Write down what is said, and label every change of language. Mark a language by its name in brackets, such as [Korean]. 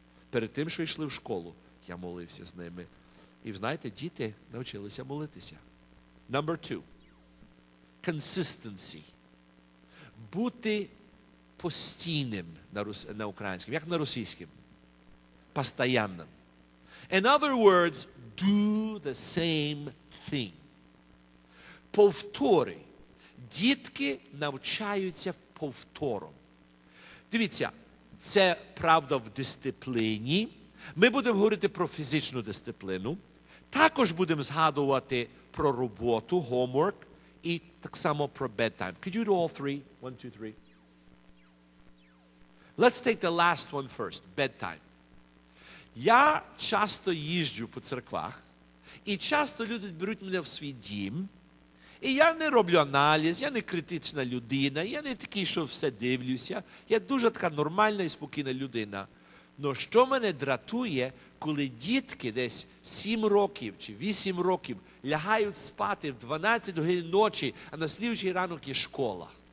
[Ukrainian] Перед тим, що йшли в школу, я молився з ними. І знаєте, діти навчилися молитися. [English] Number two. Consistency. [Ukrainian] Бути постійним на українському, як на російському. Постоянним. [English] In other words, do the same thing. [Ukrainian] Повтори. Дітки навчаються повтором. Дивіться, це правда в дисципліні. Ми будемо говорити про фізичну дисципліну. Також будемо згадувати про роботу, homework, і так само про bedtime. [English] Could you do all three? One, two, three. Let's take the last one first, bedtime. [Ukrainian] Я часто їжджу по церквах, і часто люди беруть мене в свій дім, і я не роблю аналіз, я не критична людина, я не такий, що все дивлюся, я дуже така нормальна і спокійна людина. Но що мене дратує, коли дітки десь 7 років чи 8 років лягають спати в 12 годин ночі, а на слідуючий ранок є школа?